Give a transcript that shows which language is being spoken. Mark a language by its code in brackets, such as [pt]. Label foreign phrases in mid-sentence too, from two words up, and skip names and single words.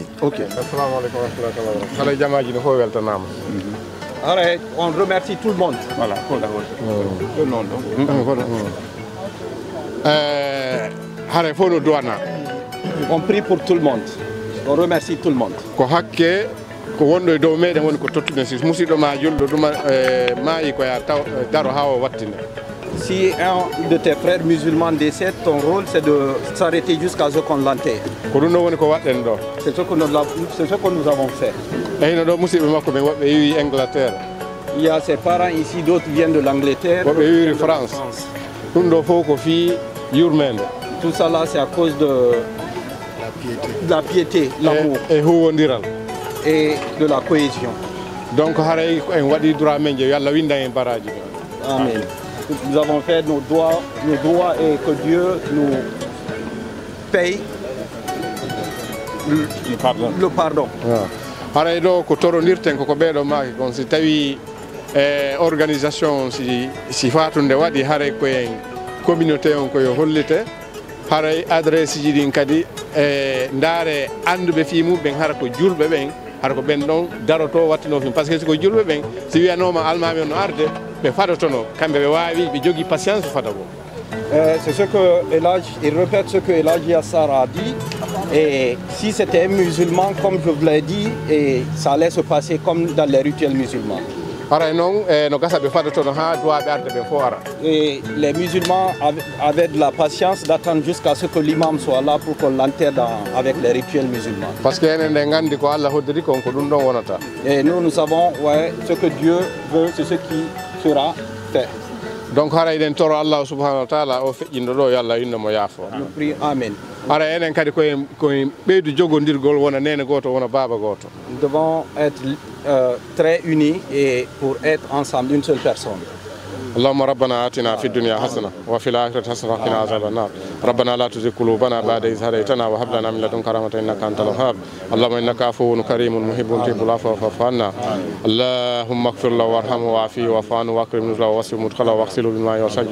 [fr] Ok. On remercie tout le monde. Voilà. Le nom. On prie pour tout le monde. On remercie tout le monde. [ff] ko wonɗo e dow meɗen woni ko tottuɗen sis musidɗo ma julɗo ɗuma maayi koya taw daro ha o wattinde [fr] si un de tes frères musulmans décède, ton rôle c'est de s'arrêter jusqu'à ce qu'on l'enterre. C'est ce que nous avons fait. Il y a ses parents ici, d'autres viennent de l'Angleterre, de France. Tout ça là, c'est à cause de la piété, l'amour et de la cohésion. Donc, Amen. Nous avons fait nos droits et que Dieu nous paye le pardon. [ff] Haray ɗo ko torondirten koko ɓeeɗo maaki kon si tawi organisation si fatunde waɗi haray koyen communauté on koyo hollite haray adresse ji ɗin kadi ndaare anduɓe fi muɓen hara ko julɓe ɓen hara ko ɓen ɗon daroto wattino film [fr] par ce que [ff] siko julɓe ɓen si wiyanoma almami on no arde ɓe fadotono kamɓe ɓe wawi ɓe jogui patience fata ko. [fr] C'est ce que il répète ce que El Hadji Yassar a dit. Et si c'était un musulman, comme je vous l'ai dit, et ça allait se passer comme dans les rituels musulmans. Et les musulmans avaient de la patience d'attendre jusqu'à ce que l'imam soit là pour qu'on l'enterre avec les rituels musulmans. Parce que et nous savons ce que Dieu veut, c'est ce qui sera fait. [ff] Donc haray toro Allah [ar] سبحانه وتعالى [ff] o feƴƴindo ɗo yo Allah innamo yaafo. Amen. Ara enen kadi koye ɓeydu jogodirgol wona nene goto wona baba goto. [fr] Nous devons être très unis et pour être ensemble une seule personne. [ar] اللهم ربنا آتنا في الدنيا حسنة وفي الآخرة حسنة وقنا عذاب النار ربنا لا تزغ قلوبنا بعد إذ هديتنا وهب لنا من لدنك رحمة إنك أنت الوهاب اللهم إنك عفو كريم محب تحب العفو فاعف عنا اللهم اغفر له وارحمه وعافيه واعف عنه واكرم نزله ووسع مدخله واغسله بالماء والثلج